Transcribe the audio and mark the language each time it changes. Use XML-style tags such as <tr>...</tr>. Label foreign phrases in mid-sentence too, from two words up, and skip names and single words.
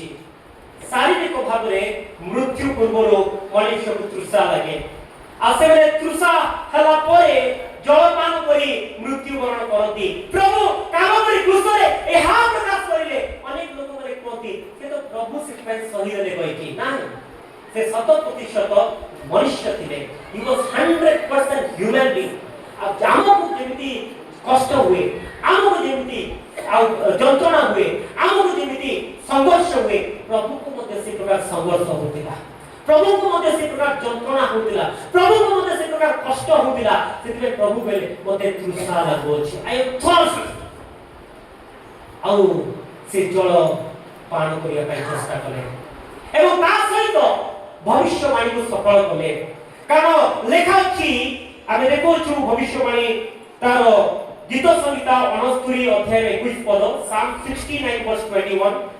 <or>ଶାରୀରିକ ଭାବରେ ମୃତ୍ୟୁ ପୂର୍ବରୁ ମଣିଷକୁ ତୃଷା ଲାଗେ, ଆଉ ସେମାନେ ତୃଷା ହେଲା ପରେ ଜଳପାନ କରି ମୃତ୍ୟୁବରଣ କରନ୍ତି। ପ୍ରଭୁ କାମକରି କ୍ରୁଶରେ ଏହା ପ୍ରକାଶ କରିଲେ। ଅନେକ ଲୋକମାନେ କୁହନ୍ତି ସେ ତ ପ୍ରଭୁ ସେଥିପାଇଁ ସହିଲେ କହିକି, ନାହିଁ, ସେ 100% ମನುಷ್ୟ ଥିଲେ।</or> <en>he was 100% human being।</en> <or>ଆଉ ଆମକୁ ଯେମିତି କଷ୍ଟ ହୁଏ, ଆମକୁ ଯେମିତି ଆଉ ଯନ୍ତ୍ରଣା ହୁଏ, ଆମକୁ ଯେମିତି ସଂଘର୍ଷ ହୁଏ, ପ୍ରଭୁଙ୍କୁ ମଧ୍ୟ ସେ ପ୍ରକାର ସଂଘର୍ଷ ହେଉଥିଲା, ପ୍ରଭୁଙ୍କୁ ମଧ୍ୟ ସେ ପ୍ରକାର ଯନ୍ତ୍ରଣା ହେଉଥିଲା, ପ୍ରଭୁଙ୍କୁ ମଧ୍ୟ ସେ ପ୍ରକାର କଷ୍ଟ ହେଉଥିଲା। ସେଥିପାଇଁ ପ୍ରଭୁ କହିଲେ ମୋତେ ତୃଷା ଲାଗୁଅଛି,</or> <en>I am thirsty।</en> <or>ଆଉ ସେ ଜଳ ପାନ କରିବା ପାଇଁ ଚେଷ୍ଟା କଲେ ଏବଂ ତା ସହିତ ଭବିଷ୍ୟବାଣୀକୁ ସଫଳ କଲେ। କାରଣ ଲେଖା ଅଛି, ଆମେ ଦେଖୁଛୁ ଭବିଷ୍ୟବାଣୀ ତାର ଗୀତ ସଂହିତା 69 ଅଧ୍ୟାୟର 21 ପଦ,</or> <en>Psalm 69 verse 21।</en>